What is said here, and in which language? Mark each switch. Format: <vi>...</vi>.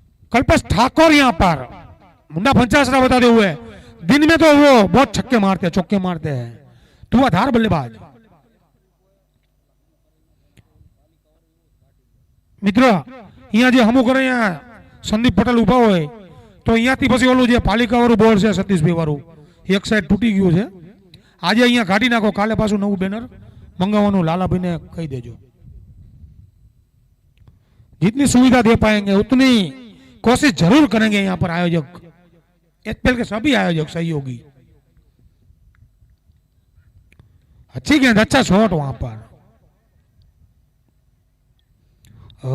<hi>कल्पेश ठाकुर यहां पर मुन्ना पंचासरा बताते हुए, दिन में तो वो बहुत छक्के मारते हैं, चौके मारते हैं, धुआंधार बल्लेबाज।</hi> <gu>मित्र અહીંયા જે હમું કરે અહીંયા સંદીપ પટેલ ઉભા હોય તો અહીંયાથી પછી ઓલું જે પાલિકાવાળું બોર્ડ છે સતીશભાઈ વાળું એક સાઈડ તૂટી ગયું છે, આજે અહીંયા કાઢી નાખો, કાલે પાછું નવું બેનર મંગાવવાનું લાલાભાઈને કહી દેજો।</gu> <hi>जितनी सुविधा दे पाएंगे उतनी कोशिश जरूर करेंगे यहाँ पर आयोजक, एचपीएल के सभी आयोजक सहयोगी। अच्छी गेंद, अच्छा शॉट वहां पर।</hi>